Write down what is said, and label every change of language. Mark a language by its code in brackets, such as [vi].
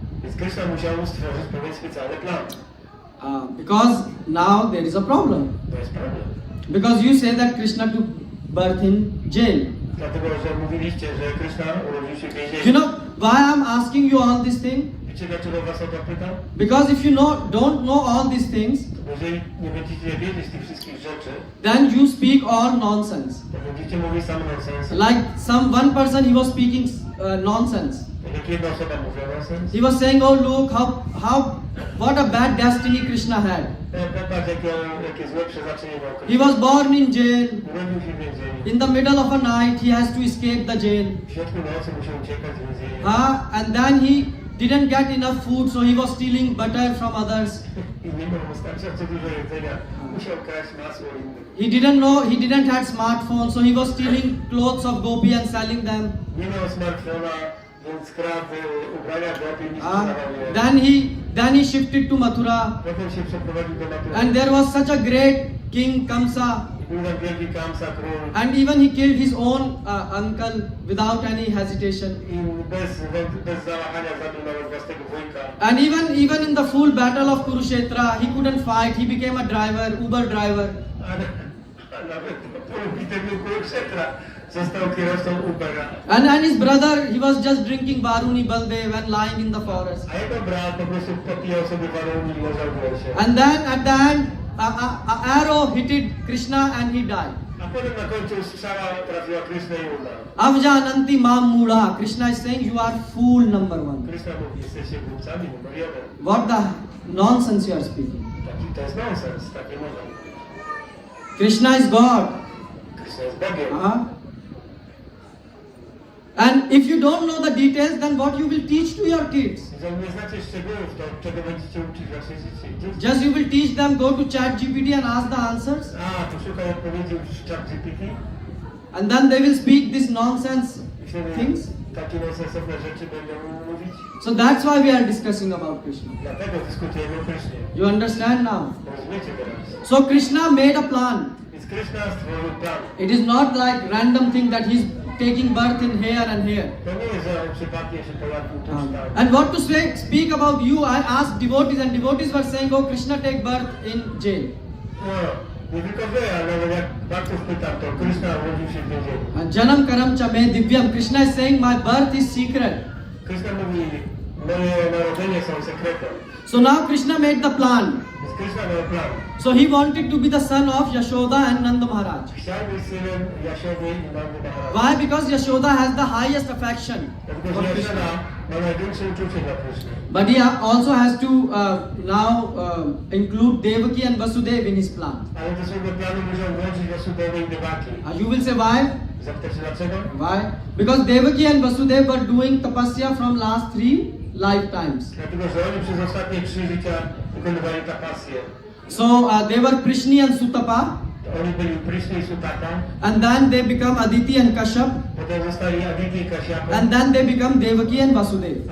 [pl] Więc Krishna musiał stworzyć pewien specjalny plan. [en] Because now there is a problem. [pl] To jest problem. [en] Because you say that Krishna took birth in jail. [pl] Dlatego, że mówiliście, że Krishna urodził się w więzieniu. [en] You know why I'm asking you all these things? [pl] Wiecie, dlaczego was o to pytam? [en] Because if you don't know all these things, [pl] Bo jeżeli nie będziecie wiedzieć tych wszystkich rzeczy, [en] then you speak all nonsense. [pl] to będziecie mówić sam nonsens. [en] Like one person, he was speaking nonsense. [pl] Tak jak jedna osoba mówiła nonsens. [en] He was saying, oh look, what a bad destiny Krishna had. [pl] Popatrz, jakie złe przeznaczenie miał [en] He [pl] Krishna. [en] was born in jail. [pl] Urodził się w więzieniu. [en] In the middle of a night, he has to escape the jail. [pl] W środku nocy musiał uciekać z więzienia. [en] And then he didn't get enough food, so he was stealing butter from others. [pl] I nie miał wystarczająco dużo jedzenia. Musiał kraść masło innych. [en] He didn't have smartphone, so he was stealing clothes of Gopi and selling them. [pl] Nie miał smartfona, więc kradł ubrania Gopi i sprzedawał je. [en] Then he shifted to Mathura, [pl] Potem się przeprowadził do Mathura. [en] and there was such a great king Kamsa, [pl] I był tam wielki Kamsa, król. [en] and even he killed his own uncle without any hesitation. [pl] I bez zawahania zabił nawet własnego wujka. [en] And even in the full battle of Kurukshetra, he couldn't fight. He became a driver, Uber driver. [pl] A nawet po bitewnym Kurukshetra został kierowcą Ubera. [en] And his brother, he was just drinking Varuni Baldev and lying in the forest. [pl] A jego brat po prostu popijał sobie warunki i leżał w lesie. [en] And then at the end, a arrow hit Krishna and he died. [pl] A potem na końcu strzała trafiła Krishna i umarł. [sa] Avjananti mam mula. [en] Krishna is saying you are fool number one. [pl] Krishna mówi, jesteście głupcami numer jeden. [en] What the nonsense you are speaking? [pl] Taki to jest nonsens, takie można mówić. [en] Krishna is God. [pl] Krishna jest Bogiem. [en] And if you don't know the details, then what you will teach to your kids? [pl] Jeżeli nie znacie szczegółów, to czego będziecie uczyć wasze dzieci? [en] Just you will teach them, go to ChatGPT and ask the answers. [pl] Poszukaj odpowiedzi w ChatGPT. [en] And then they will speak this nonsense [pl] I wtedy [en] things. [pl] takie sensowne rzeczy będą mówić. [en] So that's why we are discussing about Krishna. [pl] Dlatego dyskutujemy o Krysznie. [en] You understand now? [pl] Rozumiecie teraz? [en] So Krishna made a plan. [pl] Więc Kryszna stworzył plan. [en] It is not like random thing that he's taking birth in here and here. [pl] To nie jest, że on przypadkiem się pojawił tu czy tam. [en] And what to speak about you, I asked devotees and devotees were saying, oh, Krishna take birth in jail. [pl] No, nie tylko wy, ale nawet jak baktów pytam, to Kryszna urodził się w więzieniu. [sa] And Janam Karam Cha Me Divyam. [en] Krishna is saying, my birth is secret. [pl] Kryszna mówi, moje narodzenie są sekretem. [en] So now Krishna made the plan. [pl] Więc Kryszna miał plan. [en] So he wanted to be the son of Yashoda and Nanda Maharaj. [pl] Chciał być synem Jasiody i Nandy Maharaja. [en] Why? Because Yashoda has the highest affection [pl] Dlatego, [en] for [pl] że [en] Krishna. [pl] Jaszoda ma największe uczucie dla Kryszny. [en] But he also has to now include Devaki and Vasudeva in his plan. [pl] Ale do swojego planu muszą włączyć Vasudevę i Devaki. [en] You will say why? [pl] Zapytacie dlaczego? [en] Why? Because Devaki and Vasudeva were doing tapasya from last 3 lifetimes. [pl] Dlatego, że oni przez ostatnie 3 życia wykonywali tapasję. [en] So they were Prishni and Sutapa, [pl] Oni byli Prishni i Sutapa, [en] and then they become Aditi and Kashyap, [pl] potem zostali Aditi i Kashyapa, [en] and then they become Devaki and Vasudeva.